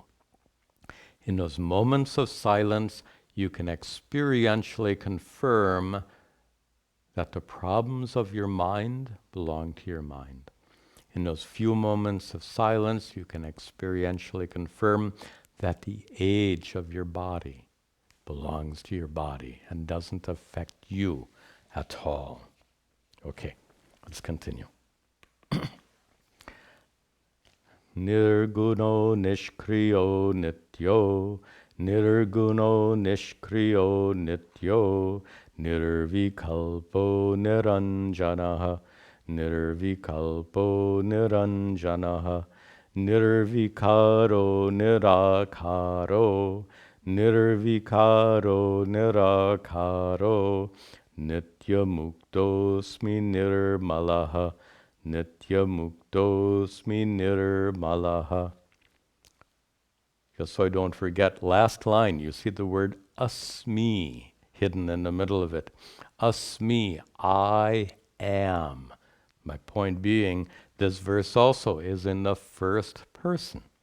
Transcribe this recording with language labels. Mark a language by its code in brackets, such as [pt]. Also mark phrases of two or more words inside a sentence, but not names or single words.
[en] In those moments of silence, you can experientially confirm that the problems of your mind belong to your mind. In those few moments of silence, you can experientially confirm that the age of your body belongs to your body and doesn't affect you at all. Okay, let's continue. [sa] Nirguno nishkriyo nityo, nirguno nishkriyo nityo, nirvikalpo niranjanaha, nirvikalpo niranjanaha, nirvikaro nirakaro, nirvikaro nirakaro, nityamuktosmi nirmalaha, nityamuktosmi nirmalaha. [en] Just so I don't forget, last line, you see the word asmi hidden in the middle of it. Asmi, I am. My point being, this verse also is in the first person.